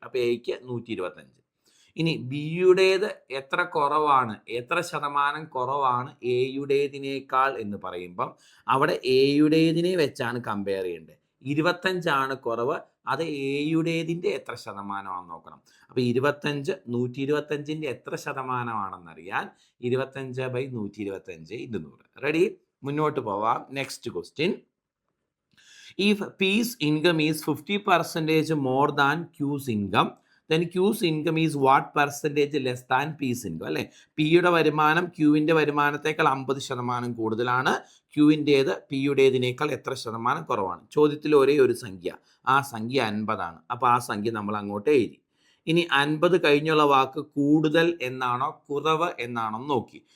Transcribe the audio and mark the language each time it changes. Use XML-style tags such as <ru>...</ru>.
<ml>അപ്പോൾ എക്ക് 125. ഇനി ബിയുടേത് എത്ര കുറവാണ്, എത്ര ശതമാനം കുറവാണ് എയുടേതിനേക്കാൾ എന്ന് പറയുമ്പം അവിടെ എയുടേതിനെ വെച്ചാണ് കമ്പയർ ചെയ്യേണ്ടത്. 25 കുറവ്. അത് എയുടേതിൻ്റെ എത്ര ശതമാനമാണെന്ന് നോക്കണം. അപ്പോൾ 25 125ൻ്റെ എത്ര ശതമാനമാണെന്നറിയാൻ 25/125 × 100. റെഡി? മുന്നോട്ട് പോവാം. Next question.</ml> <en>If P's income is 50% more than Q's income, then Q's income is what percentage less than P's income?</en> <ml>അല്ലേ? പിയുടെ വരുമാനം ക്യൂവിൻ്റെ വരുമാനത്തേക്കാൾ 50% കൂടുതലാണ്. ക്യൂവിൻ്റേത് പിയുടേതിനേക്കാൾ എത്ര ശതമാനം കുറവാണ്? ചോദ്യത്തിൽ ഒരേ ഒരു സംഖ്യ, ആ സംഖ്യ 50 ആണ്. അപ്പോൾ ആ സംഖ്യ നമ്മൾ അങ്ങോട്ട് എഴുതി. ഇനി 50 കഴിഞ്ഞുള്ള വാക്ക് കൂടുതൽ എന്നാണോ കുറവ് എന്നാണോ നോക്കി.</ml>